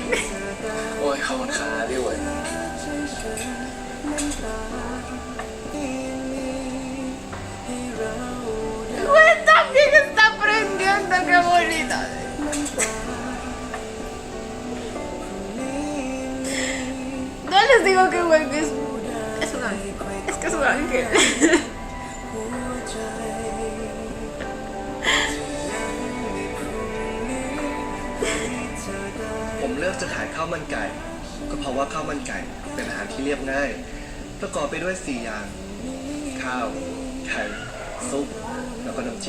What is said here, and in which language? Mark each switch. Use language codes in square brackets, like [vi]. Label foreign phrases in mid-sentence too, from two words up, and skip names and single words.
[th] โอ้ยขอบคุณครับพี่เหวิน [es] Güey, también está aprendiendo, qué bonito. No les digo que güey es un ángel. Es que es un ángel. [th] ผมเลือกจะขายข้าวมันไก่ ก็เพราะว่าข้าวมันไก่เป็นอาหารที่เรียบง่าย ประกอบไปด้วย 4 อย่าง ข้าว ไข่ ซุป แล้วก็น้ำจิ้